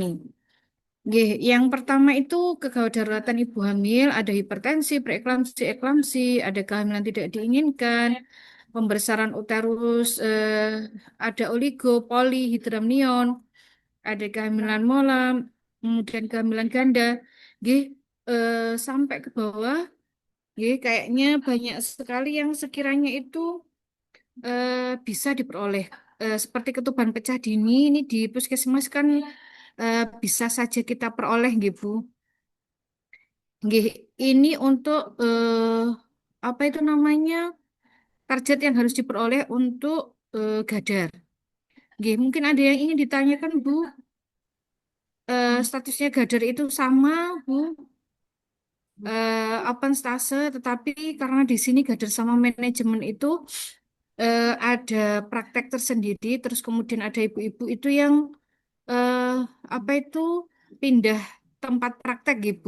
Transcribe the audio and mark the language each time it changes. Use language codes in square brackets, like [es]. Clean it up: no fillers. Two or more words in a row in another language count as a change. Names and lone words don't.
[id] Nggih, yang pertama itu kegawat daruratan ibu hamil, ada hipertensi, preeklamsi, eklamsi, ada kehamilan tidak diinginkan, pembesaran uterus, ada oligo, poli, hidramnion, ada kehamilan molam, kemudian kehamilan ganda, nggih, sampai ke bawah, nggih, kayaknya banyak sekali yang sekiranya itu bisa diperoleh. Seperti ketuban pecah dini ini di puskesmas kan bisa saja kita peroleh, [jv] nggih, Bu. Nggih, [id] ini untuk apa itu namanya target yang harus diperoleh untuk Gadar. Nggih, mungkin ada yang ingin ditanyakan, Bu. Statusnya Gadar itu sama, Bu. Open stase, tetapi karena di sini Gadar sama manajemen itu ada praktek tersendiri, terus kemudian ada ibu-ibu itu yang eh, apa itu pindah tempat praktek, Ibu.